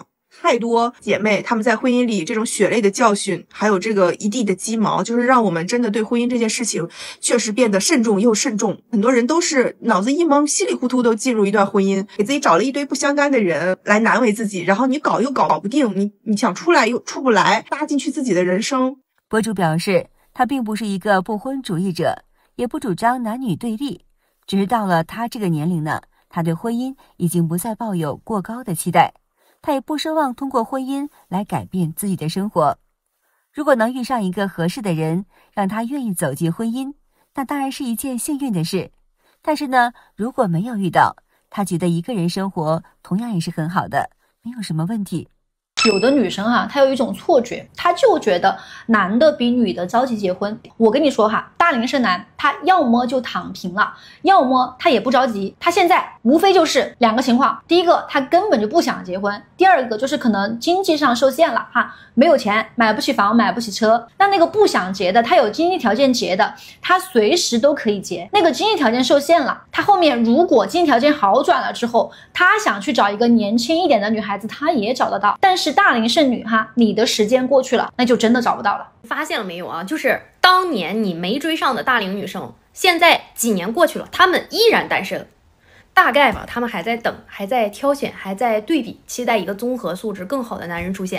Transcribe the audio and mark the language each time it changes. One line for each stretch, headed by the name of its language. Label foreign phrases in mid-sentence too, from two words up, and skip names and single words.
Chinese: 太多姐妹她們在婚姻裡這種血淚的教訓，還有這個一地的雞毛，就是讓我們真的對婚姻這件事情確實變得慎重又慎重。很多人都是腦子一懵，稀里糊塗都進入一段婚姻，給自己找了一堆不相干的人來難為自己，然後你搞又搞不定，你想出來又出不來，搭進去自己的人生。博主表示，他並不是一個不婚主義者，也不主張男女對立，只是到了他這個年齡呢，他對婚姻已經不再抱有過高的期待，他也不奢望通過婚姻來改變自己的生活。如果能遇上一個合適的人，讓他願意走進婚姻，那當然是一件幸運的事。但是呢，如果沒有遇到，他覺得一個人生活同樣也是很好的，沒有什麼問題。有的女生哈，她有一種錯覺，她就覺得男的比女的着急結婚。我跟你說哈，大齡剩男他要麼就躺平了，要麼他也不着急。他現在無非就是2 個情況：第一個，他根本就不想結婚；第二個就是可能經濟上受限了哈，沒有錢，買不起房，買不起車。那個不想結的，他有經濟條件結的，他隨時都可以結。那個經濟條件受限了，他後面如果經濟條件好轉了之後，他想去找一個年輕一點的女孩子，他也找得到。但是大齡剩女哈，你的時間過去了，那就真的找不到了。發現了沒有啊？就是當年你沒追上的大齡女生，現在幾年過去了，她們依然單身。大概吧，她們還在等，還在挑選，還在對比，期待一個綜合素質更好的男人出現。